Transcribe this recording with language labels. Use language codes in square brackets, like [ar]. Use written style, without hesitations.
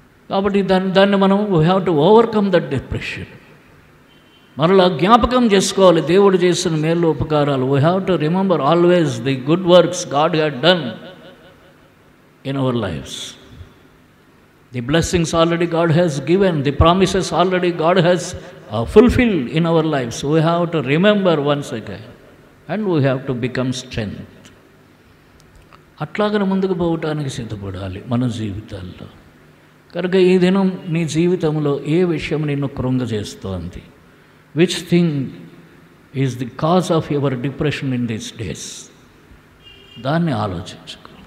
[te] కాబట్టి దాన్ని మనం [en] We have to overcome that depression. [te] మరలా జ్ఞాపకం చేసుకోవాలి దేవుడు చేసిన మేలు ఉపకారాలు. [en] We have to remember always the good works God had done in our lives. The blessings already God has given, the promises already God has fulfilled in our lives. We have to remember once again and we have to become strength. [te] అట్లాగనే ముందుకు పోవటానికి సిద్ధపడాలి మన జీవితాల్లో. కనుక ఈ దినం నీ జీవితంలో ఏ విషయం నిన్ను కృంగజేస్తోంది? [en] Which thing is the cause of your depression in these days? [te] దాన్ని ఆలోచించు.